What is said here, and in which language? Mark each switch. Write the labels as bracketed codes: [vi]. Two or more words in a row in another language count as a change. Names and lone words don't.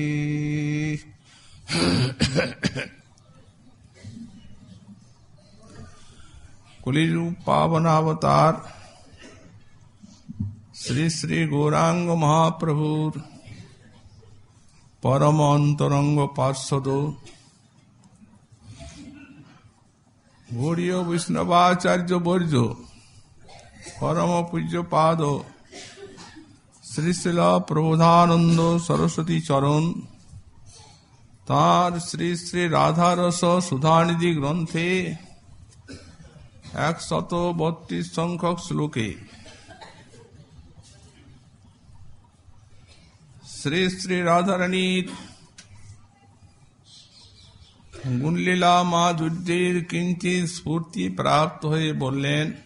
[bn] কলিযুগ পাবনাবতার শ্রী শ্রী গৌরাঙ্গ মহাপ্রভুর পরম অন্তরঙ্গ পার্ষদ গৌড়ীয় বৈষ্ণবাচার্য বর্য পরম পূজ্য পাদ শ্রী শ্রীল প্রবোধানন্দ সরস্বতী চরণ তাঁর শ্রী শ্রী রাধারস সুধানিধি গ্রন্থে 132 সংখ্যক শ্লোকে শ্রী শ্রী রাধারানীর গুণলীলা মাধুর্যের কিঞ্চিত স্ফূর্তি প্রাপ্ত হয়ে বললেন,